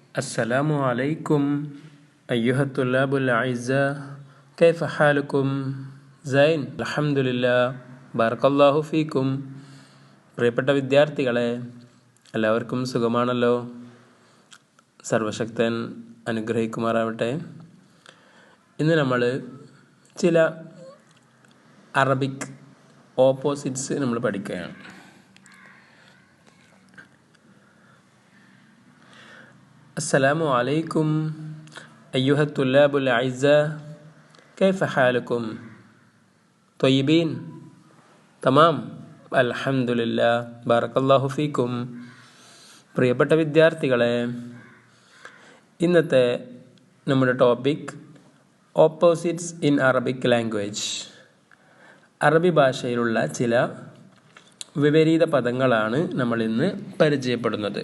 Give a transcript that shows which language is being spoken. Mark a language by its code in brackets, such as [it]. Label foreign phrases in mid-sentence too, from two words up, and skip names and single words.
[ar] السلام عليكم أيها الطلاب الأعزاء كيف حالكم؟ زين الحمد لله بارك الله فيكم. [ml] പ്രിയപ്പെട്ട വിദ്യാർത്ഥികളെ, എല്ലാവർക്കും സുഖമാണല്ലോ. സർവശക്തൻ അനുഗ്രഹിക്കുമാറാവട്ടെ. ഇന്ന് നമ്മൾ ചില [en] Arabic opposites [ml] നമ്മൾ പഠിക്കുകയാണ്. [ar] السلام عليكم أيها الطلاب الأعزاء كيف حالكم؟ طيبين؟ تمام الحمد لله بارك الله فيكم. [ml] പ്രിയപ്പെട്ട വിദ്യാർത്ഥികളെ, ഇന്നത്തെ നമ്മുടെ [en] topic opposites in Arabic language. [ml] അറബി ഭാഷയിലുള്ള ചില വിപരീത പദങ്ങളാണ് നമ്മൾ ഇന്ന് പരിചയപ്പെടുന്നത്.